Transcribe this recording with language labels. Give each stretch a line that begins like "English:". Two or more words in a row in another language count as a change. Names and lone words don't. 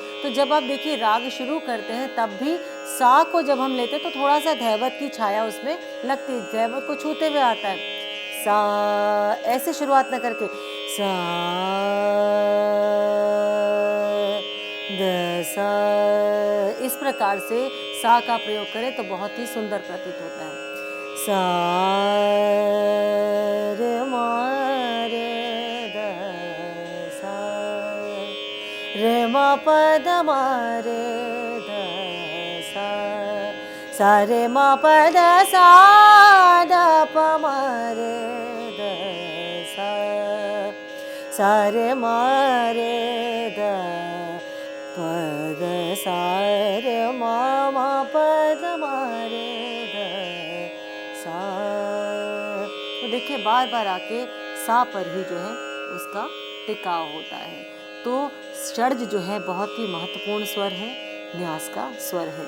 Hindi: तो जब आप देखिए राग शुरू करते हैं तब भी सा को जब हम लेते हैं तो थोड़ा सा धैवत की छाया उसमें लगती है, धैवत को छूते हुए आता है। सा ऐसे शुरुआत न करके सा द सा। इस प्रकार से सा का प्रयोग करें तो बहुत ही सुंदर प्रतीत होता है। सा रे मा रे द सा रे मा प द मा रे द सा सा रे मा प द सा द प मा रे द सा सा रे मा रे द प द सा रे मा मा प द मा रे द सा। तो देखिए बार बार आके सा पर ही जो है उसका टिकाव होता है। तो षड्ज जो है बहुत ही महत्वपूर्ण स्वर है, न्यास का स्वर है।